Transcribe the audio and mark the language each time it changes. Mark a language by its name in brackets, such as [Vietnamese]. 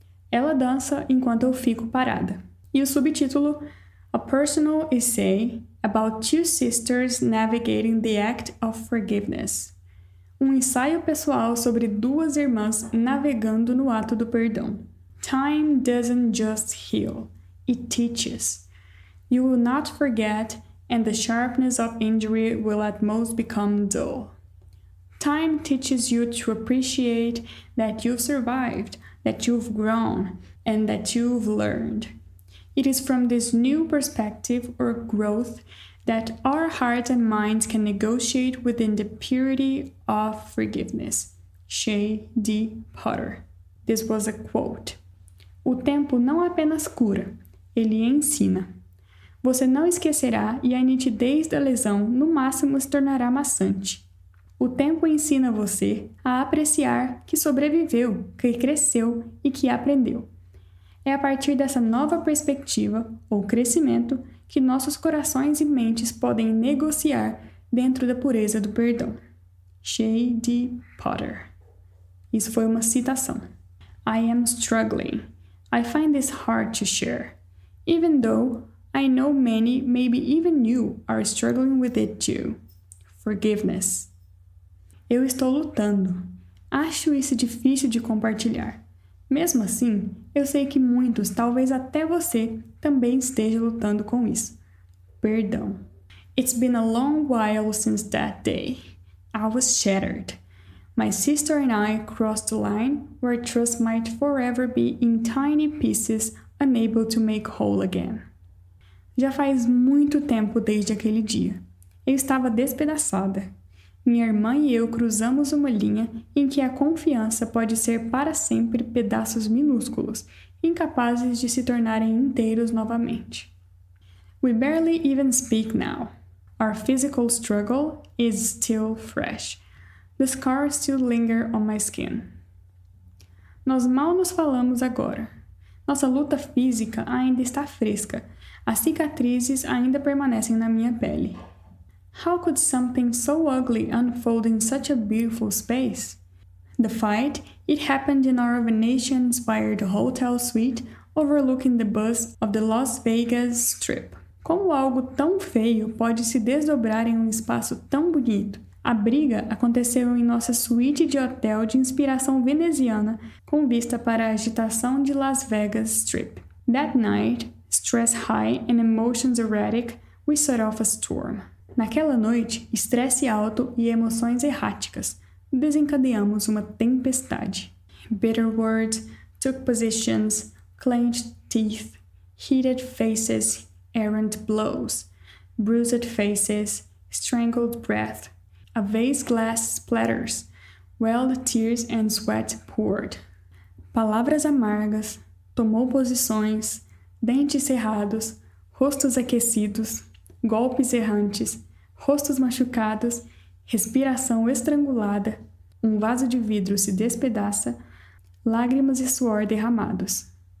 [Portuguese] Ela dança enquanto eu fico parada. E o subtítulo [English] A Personal Essay About Two Sisters Navigating the Act of Forgiveness. [Portuguese] Um ensaio pessoal sobre duas irmãs navegando no ato do perdão. [English] Time doesn't just heal, it teaches. You will not forget, and the sharpness of injury will at most become dull. Time teaches you to appreciate that you've survived, that you've grown, and that you've learned. It is from this new perspective or growth that our hearts and minds can negotiate within the purity of forgiveness. Shay D. Potter. This was a quote. [Portuguese] O tempo não apenas cura, ele ensina. Você não esquecerá e a nitidez da lesão no máximo se tornará maçante. O tempo ensina você a apreciar que sobreviveu, que cresceu e que aprendeu. É a partir dessa nova perspectiva, ou crescimento, que nossos corações e mentes podem negociar dentro da pureza do perdão. Shay D. Potter. Isso foi uma citação. [English] I am struggling. I find this hard to share. Even though I know many, maybe even you, are struggling with it too. Forgiveness. [Portuguese] Eu estou lutando. Acho isso difícil de compartilhar. Mesmo assim, eu sei que muitos, talvez até você, também esteja lutando com isso. Perdão. [English] It's been a long while since that day. I was shattered. My sister and I crossed the line where trust might forever be in tiny pieces, unable to make whole again. [Portuguese] Já faz muito tempo desde aquele dia. Eu estava despedaçada. Minha irmã e eu cruzamos uma linha em que a confiança pode ser para sempre pedaços minúsculos, incapazes de se tornarem inteiros novamente. [English] We barely even speak now. Our physical struggle is still fresh. The scars still linger on my skin. [Portuguese] Nós mal nos falamos agora. Nossa luta física ainda está fresca. As cicatrizes ainda permanecem na minha pele. [English] How could something so ugly unfold in such a beautiful space? The fight, it happened in our Venetian-inspired hotel suite overlooking the buzz of the Las Vegas Strip. [Portuguese] Como algo tão feio pode se desdobrar em um espaço tão bonito, A briga aconteceu em nossa suíte de hotel de inspiração veneziana, com vista para a agitação de Las Vegas Strip. [English] That night, stress high and emotions erratic, we set off a storm. [Portuguese] Naquela noite, estresse alto e emoções erráticas, desencadeamos uma tempestade. [English] Bitter words took positions, clenched teeth, heated faces, errant blows, bruised faces, strangled breath, a vase glass splatters, wild tears and sweat poured. [Portuguese] Palavras amargas, tomou posições, dentes cerrados, rostos aquecidos, golpes errantes, rostos machucados, respiração estrangulada, um vaso de vidro se despedaça, lágrimas e suor derramados.